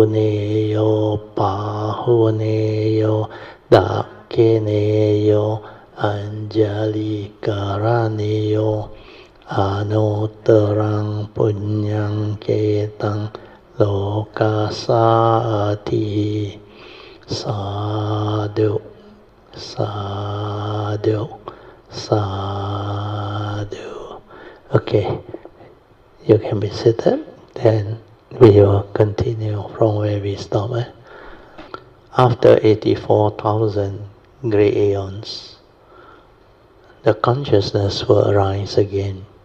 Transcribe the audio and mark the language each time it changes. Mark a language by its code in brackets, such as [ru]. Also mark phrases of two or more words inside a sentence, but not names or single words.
[pi] Ahuneyo Pahuneyo Dakineyo Anjali Karaniyo Anutarang Punyang Ketang Lokasati Sadhu Sadhu Sadhu. [en] Okay, you can be seated. Then we will continue from where we stopped. After 84,000 great aeons, the consciousness will arise again.